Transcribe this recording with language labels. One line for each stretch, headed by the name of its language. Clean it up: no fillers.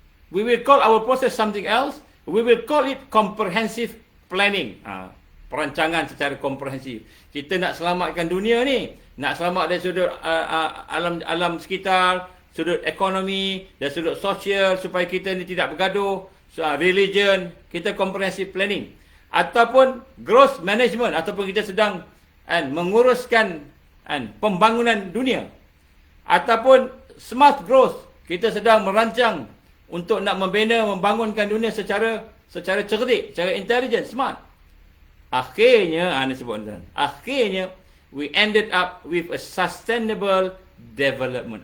English: We will call our process something else. We will call it comprehensive planning.
Malay: Perancangan secara komprehensif. Kita nak selamatkan dunia ni. Nak selamat dari sudut alam sekitar, sudut ekonomi, dan sudut sosial, supaya kita ni tidak bergaduh. Religion, kita
English: comprehensive planning.
Malay: Ataupun
English: growth management,
Malay: ataupun kita sedang menguruskan pembangunan dunia. Ataupun
English: smart growth,
Malay: kita sedang merancang untuk nak membina, membangunkan dunia secara cerdik, secara intelligent, smart. Akhirnya, ini sebut tuan. Akhirnya,
English: we ended up with a sustainable development.